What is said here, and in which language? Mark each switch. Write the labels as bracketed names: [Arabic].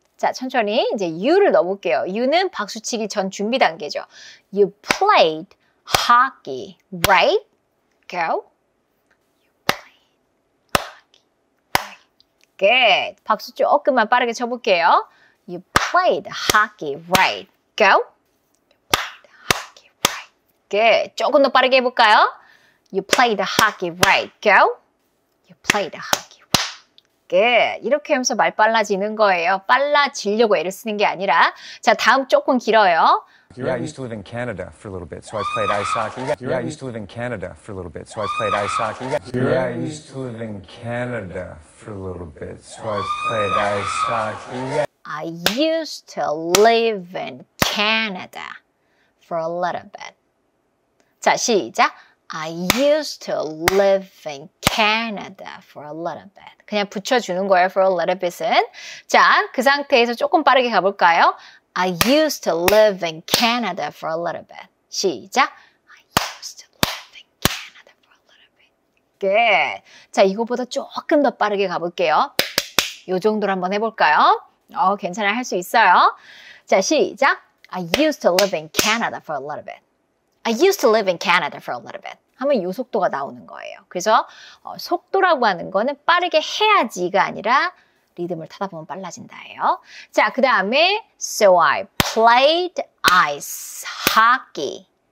[Korean] 자, 천천히 이제 you를 넣어볼게요. you는 박수 치기 전 준비 단계죠. [English] You played hockey, right? Go. You played hockey, right? Good. [Korean] 박수 조금만 빠르게 쳐볼게요. [English] You played hockey, right? Go. You played hockey, right? Good. [Korean] 조금 더 빠르게 해볼까요? [English] You played hockey, right? Go. You played hockey, right? Good. [Korean] 이렇게 하면서 말 빨라지는 거예요. 빨라지려고 애를 쓰는 게 아니라. 자, 다음 조금 길어요. [English] Yeah, I used to live in Canada for a little bit, so I played ice hockey. Yeah, I used to live in Canada for a little bit, so I played ice hockey. Yeah, I used to live in Canada for a little bit, so I played ice hockey. I used to live in Canada for a little bit. [Korean] 자, 시작. [English] I used to live in Canada for a little bit. [Korean] 그냥 붙여주는 거예요, [English] for a little bit은. [Korean] 자, 그 상태에서 조금 빠르게 가볼까요? [English] I used to live in Canada for a little bit. [Korean] 시작. [English] I used to live in Canada for a little bit. Good. [Korean] 자, 이거보다 조금 더 빠르게 가볼게요. 요 정도로 한번 해볼까요? 괜찮아요. 할 수 있어요. 자, 시작. [English] I used to live in Canada for a little bit. I used to live in Canada for a little bit. [Korean] 하면 이 속도가 나오는 거예요. 그래서 속도라고 하는 거는 빠르게 해야지가 아니라 리듬을 타다 보면 빨라진다예요. 자, 그 다음에 [English] So I played ice hockey.